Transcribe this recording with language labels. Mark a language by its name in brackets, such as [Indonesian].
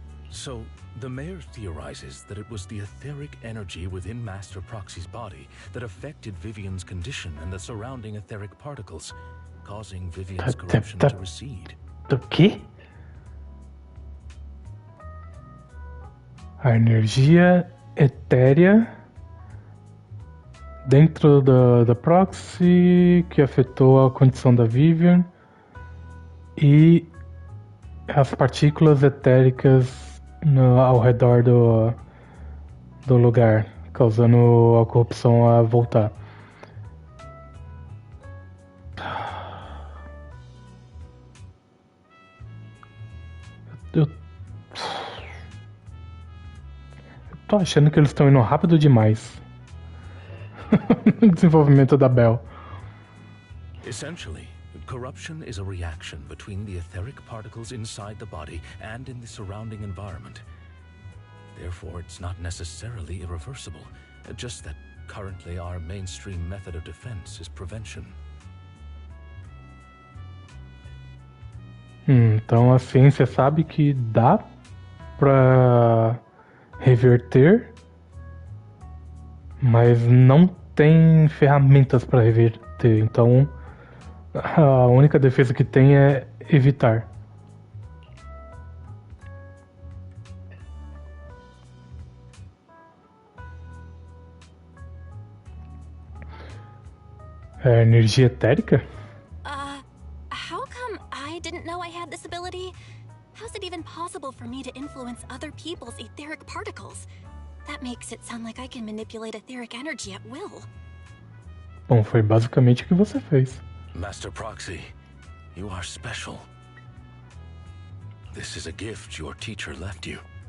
[English] So, the mayor theorizes that it was the etheric energy within Master Proxy's body that affected Vivian's condition and the surrounding etheric particles, causing Vivian's corruption to recede. [Portuguese] Do quê? A energia etérea dentro da Proxy que afetou a condição da Vivian e as partículas etéricas ao redor do lugar, causando a corrupção a voltar. Eu tô achando que eles estão indo rápido demais no desenvolvimento da Belle. [English] Essentially, corruption is a reaction between the etheric particles inside the body and in the surrounding environment. Therefore, it's not necessarily irreversible, just that currently our mainstream method of defense is prevention. [Portuguese] Então a ciência sabe que dá pra reverter, mas não tem ferramentas para reverter. Então a única defesa que tem é evitar. É energia etérica? [English] How come I didn't know I had this ability? How's it even possible for me to influence other people's etheric particles? That makes it sound like I can manipulate etheric energy at will. [Portuguese] Bom, foi basicamente o que você fez. [English] Master Proxy, you are special. This is a gift your teacher left you.